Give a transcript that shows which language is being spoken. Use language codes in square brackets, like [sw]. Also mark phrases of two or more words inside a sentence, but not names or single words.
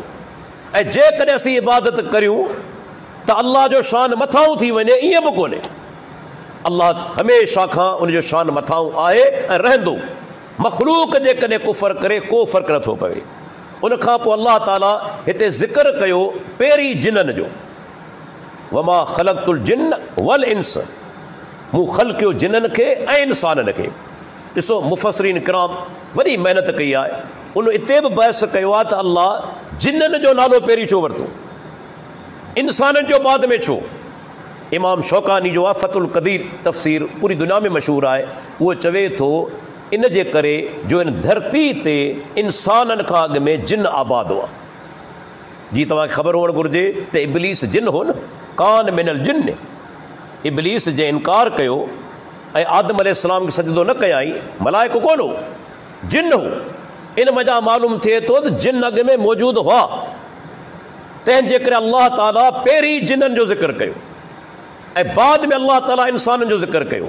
[sd] ऐं जेकॾहिं असीं इबादत करियूं त अल्लाह जो शान मथां थी वञे, ईअं बि कोन्हे। अल्लाह हमेशह खां उनजो शान मथां आहे ऐं रहंदो। मख़लूक जेकॾहिं कुफर करे को फ़र्क़ु नथो पवे। उनखां पोइ अल्लाह ताला हिते ज़िक्र कयो पहिरीं जिन्ननि जो, [ar] وما خلقت الجن والإنس, [sd] मूं ख़ल्क़ियो जिन्ननि खे ऐं इंसाननि खे। ॾिसो मुफ़स्सिरीन किराम वॾी महिनत कई आहे, उन हिते बि बहस कयो आहे त अल्लाह जिन्ननि जो नालो पहिरीं छो वरितो, इंसाननि जो बाद में छो। इमाम शौकानी जो आहे फ़तुल क़दीर तफ़सीर पूरी दुनिया में मशहूरु आहे, उहो चवे थो इन जे करे जो इन धरती ते इंसाननि खां अॻु में जिन आबाद हुआ। जी तव्हांखे ख़बर हुअणु घुरिजे त इब्लीस जिन हो न, [ar] كان من الجن. [sd] इब्लीस जे इनकार कयो ऐं आदम अलैहिस्सलाम खे सजदो न कयाई, मलाइको कोन हो, जिन हो। इन वजह मालूम थिए थो त जिन अॻु में मौजूदु हुआ, तंहिंजे करे अल्लाह ताला पहिरीं जिन्ननि जो ज़िक्र कयो ऐं बाद में अल्लाह ताला इंसाननि जो ज़िक्र कयो।